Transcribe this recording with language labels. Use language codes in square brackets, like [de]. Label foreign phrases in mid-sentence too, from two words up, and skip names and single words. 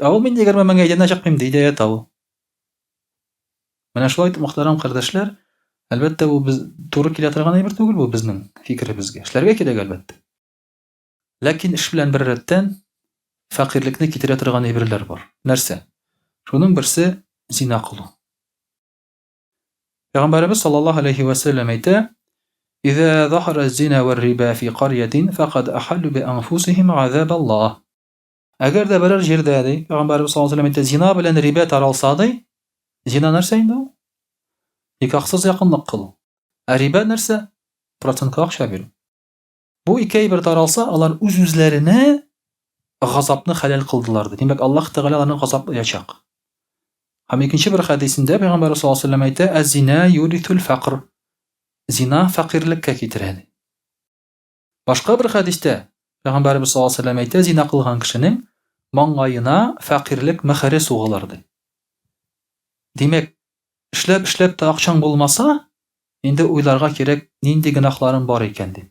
[tt] Авыл мин 20 меңгә идән дә чыкмыйм ди, идә ята ул. Менә шулай, мөхтәрәм кардәшләр, әлбәттә бу без туры килә торган әйбер түгел, бу безнең фикеребезгә. Эшләргә кирәк, әлбәттә. Ләкин эш белән бер рәттән факирлекне китерә торган әйберләр бар. Нәрсә? Шуның берсе зина кылу. Пәйгамбәрбез [ar] صلى الله عليه وسلم [tt] әйтә: [ar] "إذا ظهر الزنا والربا في قرية فقد أحلوا بأنفسهم عذاب الله." [tt] Әгәр дә берәр җирдә ди, Пәйгамбәрбез [ar] صلى الله عليه وسلم [tt] әйтә, зина белән риба таралса ди, зина нәрсә инде ул? Никахсыз якынлык кылу. Риба нәрсә? Процентка акча бирү. Бу ике әйбер таралса, алар үз-үзләренә газапны хәләл кылдылар ди. Димәк, Аллаһ Тәгалә аларны газаплаячак. Һәм икенче бер хәдисендә Пәйгамбәр [ar] صلى الله عليه وسلم [tt] әйтә: [ar] "الزنا يورث الفقر." [tt] Зина факирлеккә китерә ди. Башка бер хәдистә Пәйгамбәрбез [ar] صلى الله عليه وسلم [tt] әйтә: "Зина кылган кешенең маңгаена факирлек мәхәре сугылыр" ди. Димәк, эшләп та акчаң булмаса, Инде уйларга кирәк, нинди гөнаһларым бар икән дип.